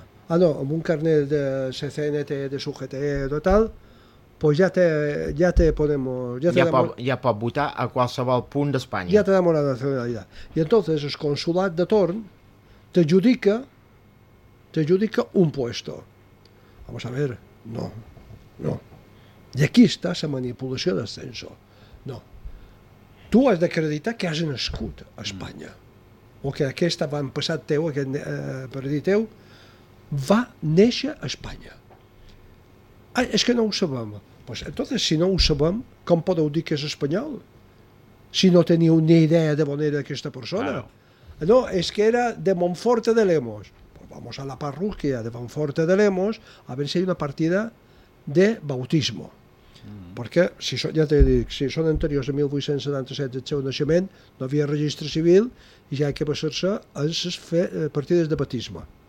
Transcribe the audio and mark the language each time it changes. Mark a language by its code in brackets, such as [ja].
[ca] amb un carnet de CNT, de SUGT, de tal, pues ja te, ja te podem... Ja pot votar a qualsevol punt d'Espanya. [es] Ja te damos la nacionalidad. I entonces el [ca] consulat de torn [es] te adjudica un puesto. Vamos a ver, no. [ca] I aquí està la manipulació [es] del censo. [ca] No. Tu has d'acreditar que has nascut a Espanya. O que aquest avantpassat teu, aquest perdit teu, va néixer a Espanya. És que no ho sabem. [es] Pues entonces, [ca] si no ho sabem, com podeu dir que és espanyol? Si no teniu ni idea de on era aquesta persona. Claro. No, és que era de Monforte de Lemos. [es] Pues vamos a la parroquia de Monforte de Lemos a ver si hay una partida de bautismo. [ca] Perquè, si són, ja t'he dit, si són anteriors a 1877 del seu naixement, no havia registre civil i ja hi ha que passar-se a les partides de baptisme.